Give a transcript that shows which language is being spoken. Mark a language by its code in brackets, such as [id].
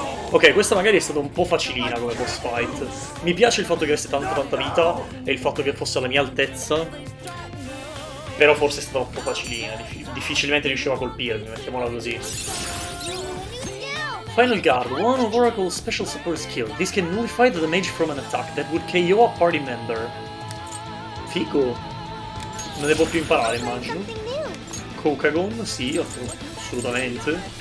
[it] Ok, questa magari è stata un po' facilina come boss fight. Mi piace il fatto che avesse tanta vita e il fatto che fosse alla mia altezza. Però forse è stata un po' facilina, difficilmente riusciva a colpirmi, mettiamola così. [en] Final Guard, one of Oracle's special support skill. This can nullify the damage from an attack that would KO a party member. [it] Figo. Non devo più imparare, immagino. Kokagon, sì, assolutamente.